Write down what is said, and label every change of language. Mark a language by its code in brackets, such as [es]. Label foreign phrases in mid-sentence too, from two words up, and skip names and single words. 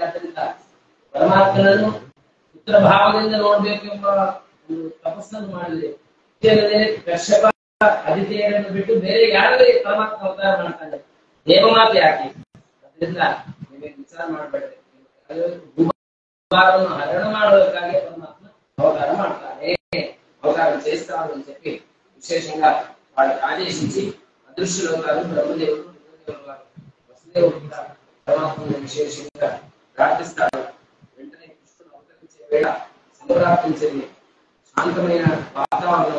[kn] ಆದ್ದರಿಂದ ಪರಮಾತ್ಮನನ್ನು ಪುತ್ರ ಭಾವದಿಂದ ನೋಡ್ಬೇಕು ಎಂಬ ಒಂದು ತಪಸ್ಸನ್ನು ಮಾಡಿದೆ. ಕಶ್ಯಪ ಅದಿತಿಯರನ್ನು ಬಿಟ್ಟು ಬೇರೆ ಯಾರಲ್ಲಿ ಪರಮಾತ್ಮ ಅವತಾರ ಮಾಡ್ತಾನೆ? ದೇವಮಾತೆ ಯಾಕೆ? ಅದರಿಂದ ನೀವೇ ವಿಚಾರ ಮಾಡಬೇಡ್ರಿ. ಭೂಭಾರವನ್ನು ಹರಣ ಮಾಡೋದಕ್ಕಾಗಿ ಪರಮಾತ್ಮ [te] అవతారం ಮಾಡ್ತಾರೆ, అవతారం చేస్తారు అని చెప్పి విశేషంగా వాళ్ళకి ఆదేశించి అదృశ్యులు అవుతారు బ్రహ్మదేవుడు, రుద్రదేవుడు వారు. వసుదేవుడు కూడా పరమాత్మను విశేషంగా ప్రార్థిస్తారు. వెంటనే కృష్ణుడు అవతరించే వేళ సంప్రాప్తించింది శాంతమైన వాతావరణం.